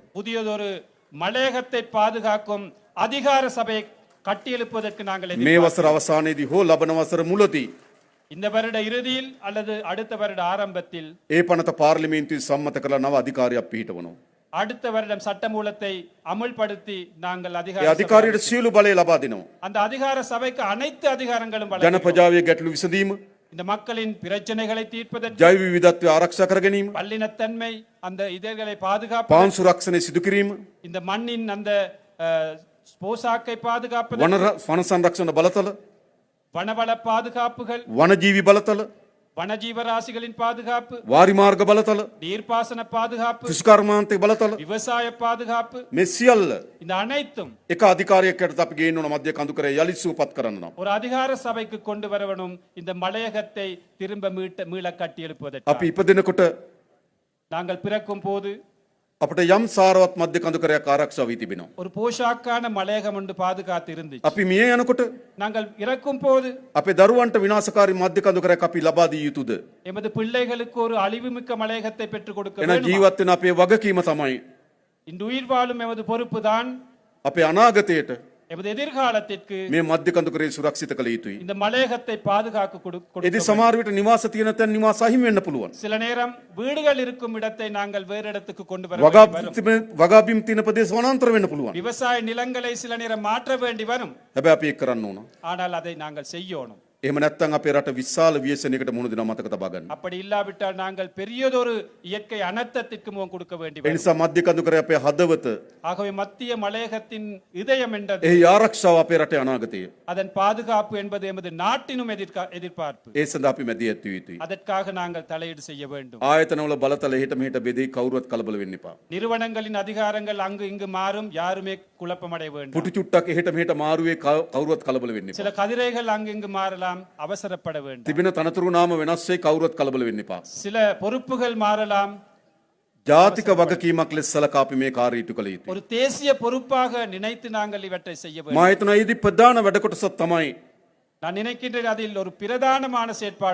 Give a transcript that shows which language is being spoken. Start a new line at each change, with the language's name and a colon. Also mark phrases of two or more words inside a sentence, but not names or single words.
Tamil: புதியதொரு மலையகத்தை பாதுகாக்கும் அதிகார சபையை கட்டியெழுப்பதற்கு நாங்கள்
Sinhala: මේ
Tamil: எதிர்பார்க்கிறோம்.
Sinhala: වසර අවසානයේදී හෝ ලබන වසර මුලදී
Tamil: இந்த வருட இறுதியில் அல்லது அடுத்த வருட ஆரம்பத்தில்
Sinhala: ඒ පනත පාර්ලිමේන්තුවේ සම්මත කළ නව අධිකාරියක් පිහිටවනවා.
Tamil: அடுத்த வருடம் சட்டமூலத்தை அமுல்படுத்தி நாங்கள்
Sinhala: ඒ
Tamil: அதிகார சபை
Sinhala: අධිකාරියට සියලු බලය ලබා දෙනවා.
Tamil: அந்த அதிகார சபைக்கு அனைத்து அதிகாரங்களும்
Sinhala: ජන
Tamil: வழங்குகிறோம்.
Sinhala: ප්‍රජාවේ ගැටලු විසඳීම,
Tamil: இந்த மக்களின் பிரச்சனைகளை தீர்ப்பதற்கு,
Sinhala: ජෛව විවිධත්වය ආරක්ෂා කර ගැනීම,
Tamil: பல்லினத்தன்மை அந்த இதழ்களை பாதுகாப்பு,
Sinhala: පාන් සුරක්ෂණය සිදු කිරීම,
Tamil: இந்த மண்ணின் அந்த போசாக்கை பாதுகாப்பது,
Sinhala: වන සංරක්ෂණ බලතල,
Tamil: வனவள பாதுகாப்புகள்,
Sinhala: වනජීවි බලතල,
Tamil: வனஜீவராசிகளின் பாதுகாப்பு,
Sinhala: වාරිමාර්ග බලතල
Tamil: நீர்ப்பாசன பாதுகாப்பு,
Sinhala: කෘෂිකර්මාන්තය බලතල
Tamil: விவசாய பாதுகாப்பு,
Sinhala: මේ සියල්ල
Tamil: இந்த அனைத்தும்
Sinhala: එක අධිකාරියක් යටතේ අපි ගේන්න ඕන මධ්‍ය කඳුකරේ යලි සුවපත් කරන්න නම්
Tamil: ஒரு அதிகார சபைக்கு கொண்டு வரவனும் இந்த மலையகத்தை திரும்ப மீள கட்டி எழுப்புவதற்கு.
Sinhala: අපි ඉපදෙනකොට
Tamil: நாங்கள் பிறக்கும் போது
Sinhala: අපිට යම් සාරවත් මධ්‍ය කඳුකරයක් ආරක්ෂා වී තිබෙනවා.
Tamil: ஒரு போஷாக்கான மலையகம் ஒன்று பாதுகாத்து இருந்துச்சு.
Sinhala: අපි මිය යනකොට
Tamil: நாங்கள் இறக்கும் போது
Sinhala: අපේ දරුවන්ට විනාශකාරී මධ්‍ය කඳුකරයක් අපි ලබා දිය යුතුද?
Tamil: எமது பிள்ளைகளுக்கு ஒரு அழிவுமிக்க மலையகத்தை பெற்றுக் கொடுக்க
Sinhala: එන
Tamil: வேண்டுமா?
Sinhala: ජීවත් වෙන අපේ වගකීම තමයි
Tamil: இந்த உயிர் வாழும் எமது பொறுப்பு தான்
Sinhala: අපේ අනාගතයට
Tamil: எமது எதிர்காலத்திற்கு
Sinhala: මේ මධ්‍ය කඳුකරේ සුරක්ෂිත කළ යුතුයි.
Tamil: இந்த மலையகத்தை பாதுகாக்க
Sinhala: ඉතින්
Tamil: கொடுக்க.
Sinhala: සමහර විට නිවාස තියෙන තැන් නිවාස අහිමි වෙන්න පුළුවන්.
Tamil: சில நேரம் வீடுகள் இருக்கும் இடத்தை நாங்கள் வேறு இடத்துக்கு கொண்டு வர
Sinhala: වගා
Tamil: வேண்டி வரும்.
Sinhala: වගාබිම් තියෙන ප්‍රදේශ වනාන්තර වෙන්න පුළුවන්.
Tamil: விவசாய நிலங்களை சில நேரம் மாற்ற வேண்டி வரும்.
Sinhala: හැබැයි අපි ඒක කරන්න ඕන.
Tamil: ஆனால் அதை நாங்கள் செய்யணும்.
Sinhala: එහෙම නැත්නම් අපේ රට විශාල ව්‍යසනයකට මුහුණ දෙනවා මතක තබා ගන්න.
Tamil: அப்படி இல்லாவிட்டால் நாங்கள் பெரியதொரு இயற்கை அனர்த்தத்திற்கு முகம் கொடுக்க வேண்டி
Sinhala: ඒ
Tamil: வரும்.
Sinhala: නිසා මධ්‍ය කඳුකරේ අපේ හදවත
Tamil: ஆகவே மத்திய மலையகத்தின் இதயம் என்றது
Sinhala: එහි ආරක්ෂාව අපේ රටේ අනාගතය.
Tamil: அதன் பாதுகாப்பு என்பது எமது நாட்டினும் எதிர்பார்ப்பு.
Sinhala: ඒ සඳහා අපි මැදිහත් විය යුතුයි.
Tamil: அதற்காக நாங்கள் தலையீடு செய்ய வேண்டும்.
Sinhala: ආයතනවල බලතල එහෙට මෙහෙට බෙදී කවුරුවත් කලබල වෙන්න එපා.
Tamil: நிறுவனங்களின் அதிகாரங்கள் அங்கு இங்கு மாறும், யாருமே குழப்பமடைய வேண்டும்.
Sinhala: පුටු චුට්ටක් එහෙට මෙහෙට මාරුවේ කවුරුවත් කලබල වෙන්න එපා.
Tamil: சில கதிரைகள் அங்கு இங்கு மாறலாம், அவசரப்பட வேண்டும்.
Sinhala: තිබෙන තනතුරු නාම වෙනස් වෙයි කවුරුවත් කලබල වෙන්න එපා.
Tamil: சில பொறுப்புகள் மாறலாம்.
Sinhala: ජාතික වගකීමක් ලෙස සලකා අපි මේ කාර්ය ඉටු කළ යුතුයි.
Tamil: ஒரு தேசிய பொறுப்பாக நினைத்து நாங்கள் இவற்றை செய்ய வேண்டும்.
Sinhala: මා හිතනවා ඊදී ප්‍රධාන වැඩ කොටසක් තමයි
Tamil: நான் நினைக்கின்றேன் அதில் ஒரு பிரதானமான செயற்பாடு